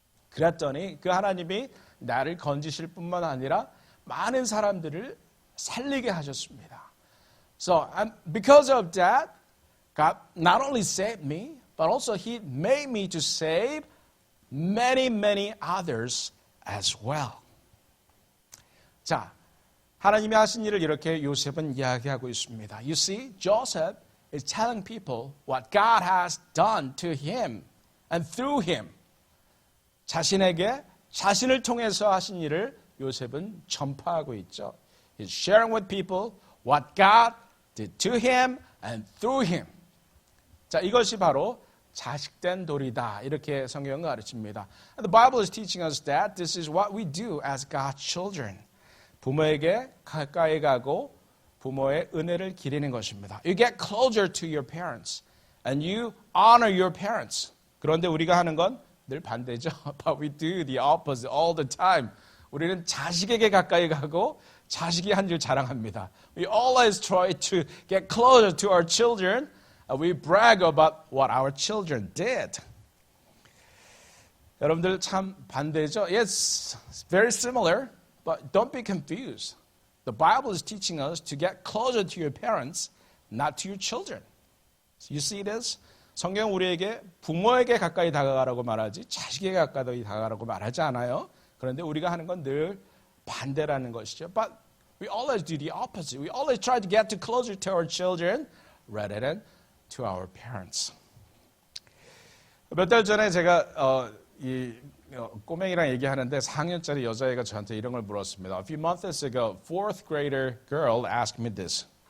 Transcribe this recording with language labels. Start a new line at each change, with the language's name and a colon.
Korean: 그랬더니 그 하나님이 나를 건지실 뿐만 아니라 많은 사람들을 살리게 하셨습니다.
English: So because of that, God not only saved me, but also He made me to save many, many others as well.
Korean: 자, 하나님이 하신 일을 이렇게 요셉은 이야기하고 있습니다.
English: You see, Joseph is telling people what God has done to him and through him.
Korean: 자신에게 자신을 통해서 하신 일을 요셉은 전파하고 있죠.
English: He's sharing with people what God did to him and through him.
Korean: 자, 이것이 바로 자식된 도리다. 이렇게 성경은 가르칩니다.
English: And the Bible is teaching us that this is what we do as God's children.
Korean: 부모에게 가까이 가고 부모의 은혜를 기리는 것입니다.
English: You get closer to your parents and you honor your parents.
Korean: 그런데 우리가 하는 건 늘 반대죠.
English: But we do the opposite all the time.
Korean: 우리는 자식에게 가까이 가고 자식이 한 줄 자랑합니다.
English: We always try to get closer to our children. We brag about what our children did.
Korean: 여러분들 참 반대죠?
English: Yes, very similar, but don't be confused. The Bible is teaching us to get closer to your parents, not to your children. You see this?
Korean: 성경 우리에게 부모에게 가까이 다가가라고 말하지 자식에게 가까이 다가가라고 말하지 않아요. 그런데 우리가 하는 건 늘 반대라는 것이죠.
English: But we always do the opposite. We always try to get closer to our children rather than to our parents.
Korean: 몇 달 전에 제가 꼬맹이랑 얘기하는데 4학년짜리 여자애가 저한테 이런 걸 물었습니다.
English: A few months ago, fourth grader girl asked me this.